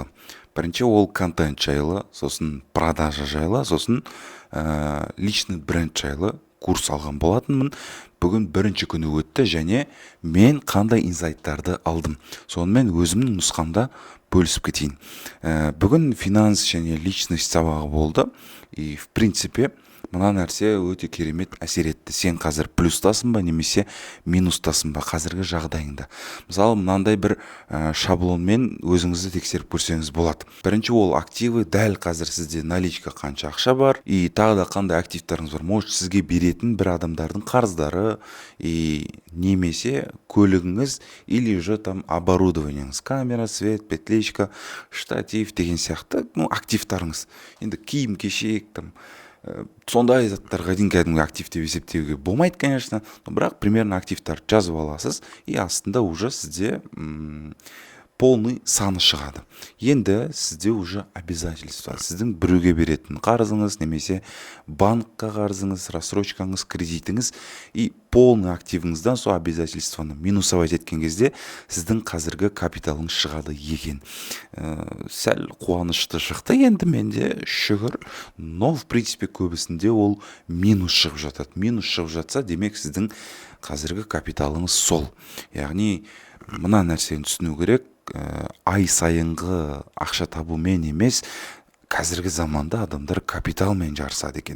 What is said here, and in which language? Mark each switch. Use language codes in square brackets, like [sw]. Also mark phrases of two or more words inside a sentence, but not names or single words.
[kk] Бірінші ол контент жайлы, сосын продажа жайлы, сосын [ru] личный бренд [kk] жайлы курс алған болатынмын. Бүгін бірінші күні өтті және мен қандай инсайттарды алдым. Сонымен өзімнің нұсқамда бөлісіп кетейін. Бүгін финанс және личность сабағы болды. [ru] И в принципе [kk] мына нәрсе өте керемет әсер етті. Сен қазір плюстасың ба немесе минустасың ба қазіргі жағдайыңда. Мысалы мынандай бір шаблонмен өзіңізді тексеріп көрсеңіз болады. Бірінші ол активы, дәл қазір сізде наличка қанша ақша бар и тағы да қандай активтарыңыз бар. Может сізге беретін бір адамдардың қарыздары и немесе көлігіңіз [ru] или же там [kk] оборудованиеңіз, камера, свет, петличка, штатив деген сияқты активтарыңыз. Енді киім кешек там сондай заттарға дейін кәдімгі актив деп есептеуге болмайды, конечно, бірақ примерно активтар жазып аласыз и астында уже сізде полный саны шығады. Енді сізде [ru] уже обязательства, [kk] сіздің біреуге беретін қарызыңыз немесе банкқа қарызыңыз, рассрочкаңыз, кредитіңіз и полный активіңізден сол обязательствоны минусовать еткен кезде сіздің қазіргі капиталыңыз шығады екен. Сәл қуанышты шықты енді менде, шүкір, [ru] но в принципе [kk] көбісінде ол минус шығып жатады. Минус шығып жатса, демек сіздің қазіргі капиталыңыз сол. Яғни мына нәрсені түсіну керек, ай сайынғы ақша табумен емес, қазіргі заманда адамдар капиталмен жарысады екен.